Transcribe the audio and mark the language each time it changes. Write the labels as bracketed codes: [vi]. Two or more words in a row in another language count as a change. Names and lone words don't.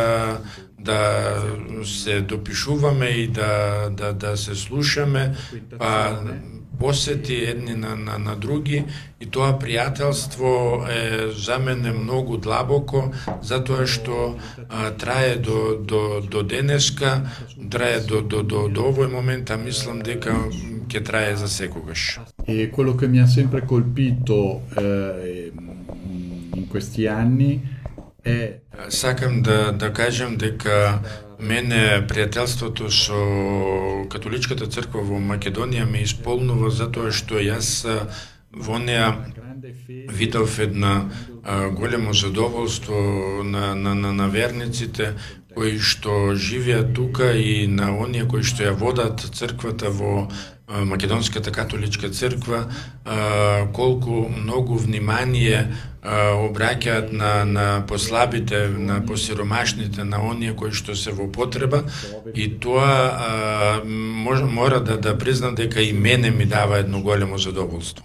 [mk] да се допишуваме и да се слушаме, па посети едни на други, и тоа пријателство е за мене многу длабоко, затоа што трае до денеска, трае до овој момент, а мислам дека ќе трае за секогаш. [it] E quello che mi ha sempre colpito in questi anni è... [mk] Сакам да кажам дека мене пријателството со католичката црква во Македонија ме исполнува, затоа што јас во неа видов една големо задоволство на верниците кои што живеат тука и на оние кои што ја водат црквата во Македонската католичка црква, колку многу внимание обраќаат на послабите, на посиромашните, на оние кои што се во потреба, и тоа мора да признам дека и мене ми дава едно големо задоволство.